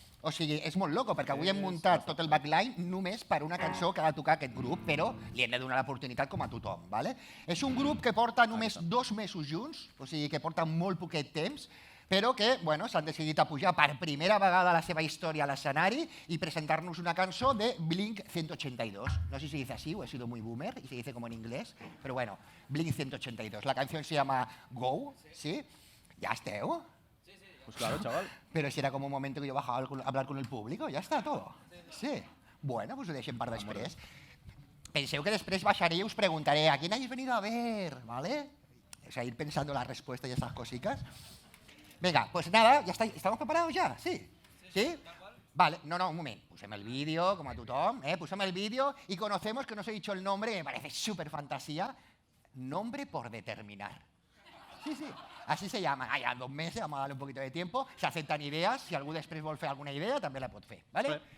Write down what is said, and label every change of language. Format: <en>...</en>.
<ca>O sigui, és molt loco, perquè avui hem muntat tot el backline només per una cançó que ha de tocar aquest grup, però li hem de donar l'oportunitat com a tothom. ¿Vale? És un grup que porta només 2 mesos junts, o sigui que porta molt poquet temps, però que bueno, s'han decidit a pujar per primera vegada a la seva història a l'escenari i presentar-nos una cançó de Blink-182.</ca> <es>No sé si se dice así o he sido muy boomer y se dice como en inglés, pero bueno, Blink-182. La canción se llama Go, ¿sí?</es> <ca>¿Ya esteu?</ca> <es>Pues claro, chaval. Pero si era como un momento que yo bajaba a hablar con el público, ya está todo. Sí.</es> <ca>Bueno, pues ho deixem per després. Penseu que després baixaré</ca> <es>y os preguntaré ¿a quién habéis venido a ver? ¿Vale? O sea, ir pensando la respuesta y esas cositas. Venga, pues nada, ya está, ¿estamos preparados ya? ¿Sí? ¿Sí? Vale, no,</es> <ca>un moment. Posem el vídeo,</ca> <es>como a tothom, posem el vídeo y conocemos, que no os he dicho el nombre, que me parece súper fantasía, Nombre por determinar. Sí, así se llama. Ya 2 meses, vamos a darle un poquito de tiempo. Se aceptan ideas,</es> <ca>si algú després vol fer alguna idea, també la pot fer, ¿vale?</ca>